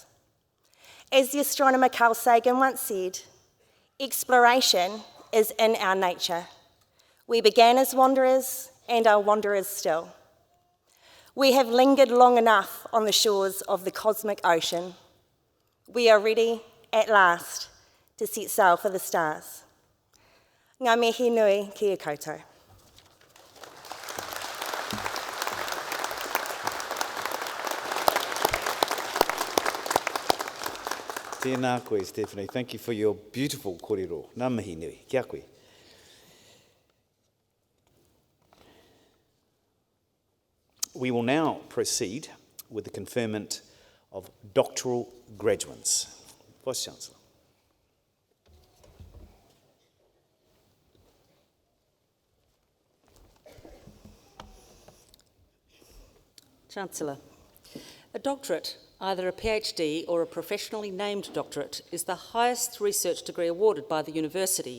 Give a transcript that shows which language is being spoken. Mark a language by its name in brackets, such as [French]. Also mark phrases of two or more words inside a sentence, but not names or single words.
[English] As the astronomer Carl Sagan once said, exploration is in our nature. We began as wanderers and are wanderers still. We have lingered long enough on the shores of the cosmic ocean. We are ready, at last, to set sail for the stars. [Māori] Ngā mihi nui ki a koutou. Tēnā koe, Stephanie. [English] Thank you for your beautiful kōrero. [Māori] Ngā mihi nui. Kia koe. [English] We will now proceed with the conferment of doctoral graduates. Vice-Chancellor. Chancellor, a doctorate, either a PhD or a professionally named doctorate, is the highest research degree awarded by the university.